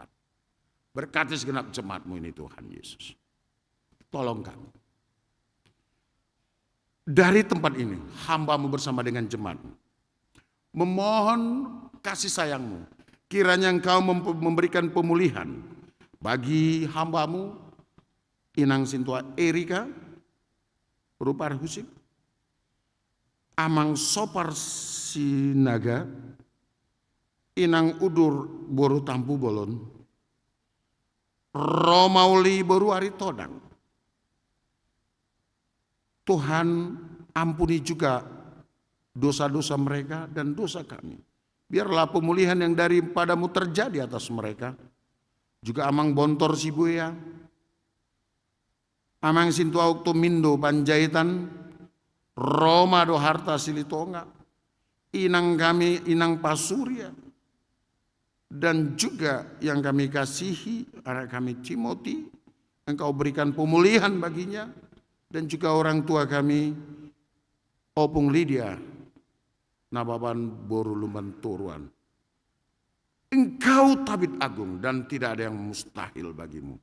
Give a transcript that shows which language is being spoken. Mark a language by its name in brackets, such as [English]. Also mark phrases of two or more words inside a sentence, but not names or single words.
[Indonesian] Berkati segenap jemaat-Mu ini Tuhan Yesus. Tolong kami. Dari tempat ini, hamba-Mu bersama dengan jemaat-Mu memohon kasih sayang-Mu. Kiranya Engkau memberikan pemulihan bagi hamba-Mu Inang Sintua Erika, Rupar Husik, Amang Sopar Sinaga, Inang Udur Boru Tampu Bolon, Romauli Boru Ari Todang. Tuhan ampuni juga dosa-dosa mereka dan dosa kami. Biarlah pemulihan yang daripada-Mu terjadi atas mereka. Juga Amang Bontor Sibuya, Amang Sintua Ukto Mindo Panjaitan, Roma Do Harta Silitonga, Inang kami Inang Pasurya, dan juga yang kami kasihi anak kami Timothy, Engkau berikan pemulihan baginya. Dan juga orang tua kami, Opung Lydia, Nababan Boru Lumban Turuan. Engkau tabib agung dan tidak ada yang mustahil bagimu.